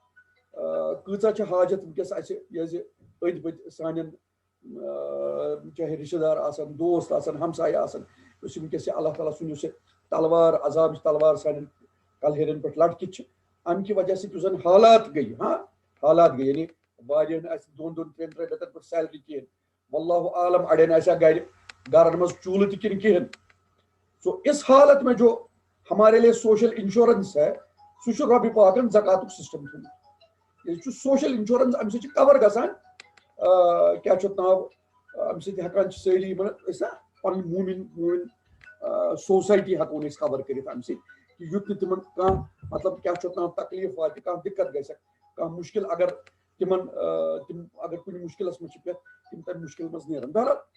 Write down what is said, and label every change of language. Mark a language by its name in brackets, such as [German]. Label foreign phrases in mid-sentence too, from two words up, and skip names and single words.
[Kashmiri] وٕنکیٚس اَسہِ یہِ زِ أنٛدۍ پٔکۍ سانٮ۪ن چاہے رشتہٕ دار آسن، دوست آسن، ہمساے آسن، یُس وٕنکیٚس یہِ اللہ تعالیٰ سُنٛد یُس یہِ تلوار عذابٕچ تلوار سانٮ۪ن کلہیرن پٮ۪ٹھ لٹکِتھ چھِ، امہِ کہِ وجہ سۭتۍ یُس زن حالات گٔیہِ یعنی واریاہن آسہِ 2-3 رٮ۪تن پٮ۪ٹھ سیلری کِہینۍ، [Arabic] واللہ عالم [Kashmiri] اڑٮ۪ن آسیا گرن منٛز چوٗلہٕ تہِ کِنہٕ کِہینۍ. [Urdu] سو اس حالت میں جو ہمارے لیے [English] social insurance [Urdu] ہے [Kashmiri] سُہ چھُ رۄبہِ پاکن زکاتُک سسٹم تھوٚمُت. یہ [English] social insurance [Kashmiri] امہ سۭتۍ چھُ کور گژھان کیاہ چھُ ناو امہ سۭتۍ ہٮ۪کان چھِ سٲری أسۍ نا پنٕنۍ موٗمِن سوسایٹی ہٮ۪کون أسۍ کور کٔرِتھ امہ سۭتۍ کہ یُتھ نہٕ تِمن کانٛہہ مطلب کیاہ چھُ ناو تکلیٖف واتہِ کانٛہہ دِقت گژھٮ۪کھ کانٛہہ مُشکل اگر تِمن تِم اگر کُنہِ مُشکلس منٛز چھِ پٮ۪تھ تِم تمہِ مُشکل منٛز نیرن بہرحال